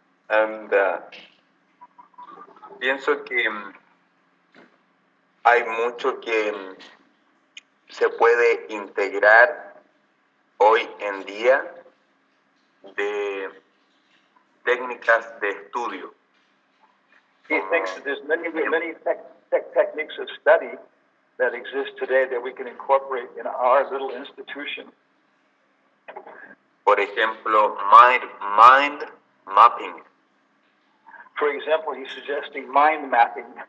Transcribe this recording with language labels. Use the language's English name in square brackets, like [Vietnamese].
[Spanish] And pienso que hay mucho que se puede integrar hoy en día de técnicas de estudio. [English] He thinks that there's many techniques of study that exist today that we can incorporate in our little institution. [Spanish] Por ejemplo, mind mapping. [English] For example, he's suggesting mind mapping.